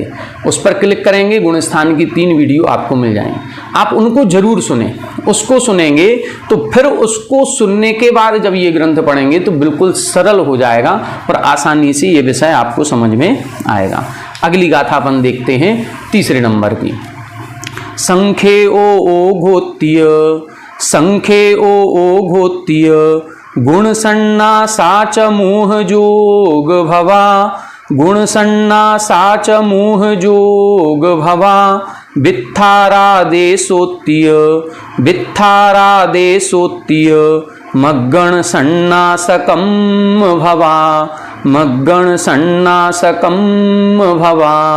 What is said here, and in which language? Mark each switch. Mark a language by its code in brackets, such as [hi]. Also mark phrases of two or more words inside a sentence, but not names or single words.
[hi] उस पर क्लिक करेंगे, गुणस्थान की 3 वीडियो आपको मिल जाएंगे। आप उनको जरूर सुनें। उसको सुनेंगे तो फिर उसको सुनने के बाद जब ये ग्रंथ पढ़ेंगे तो बिल्कुल सरल हो जाएगा और आसानी से ये विषय आपको समझ में आएगा। अगली गाथा अपन देखते हैं 3 नंबर की। [pra] संख्ये ओ घोत्य, संख्ये ओ घोत्य, गुण सन्ना साच मोह जोग भवा, गुण सन्ना साच मोह जोग भवा, वित्थारादेशोत्तीय मग्गण सन्नासकं भवा मग्गण सन्नासकं भवा